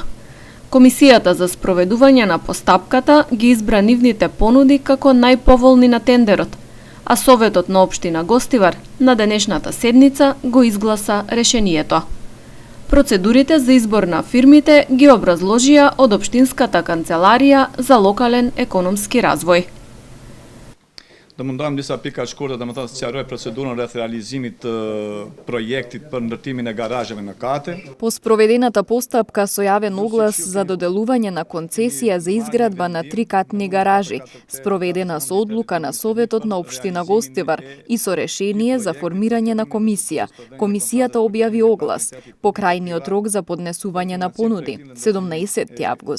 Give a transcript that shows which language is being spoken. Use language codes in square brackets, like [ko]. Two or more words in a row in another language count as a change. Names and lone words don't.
[mk] Комисијата за спроведување на постапката ги избра нивните понуди како најповолни на тендерот, а Советот на општина Гостивар на денешната седница го изгласа решението. Процедурите за избор на фирмите ги образложија од Општинската канцеларија за локален економски развој. [sq] Do mundohem disa pika të shkurtë, domethënë sqaroj procedurën rreth realizimit të projektit për ndërtimin e garazheve në kate. [mk] По спроведената постапка со јавен оглас за доделување на концесија за изградба на трикатни гаражи, спроведена со одлука на Советот на општина Гостивар и со решение за формирање на комисија, комисијата објави оглас по крајниот рок за поднесување на понуди, 17 август.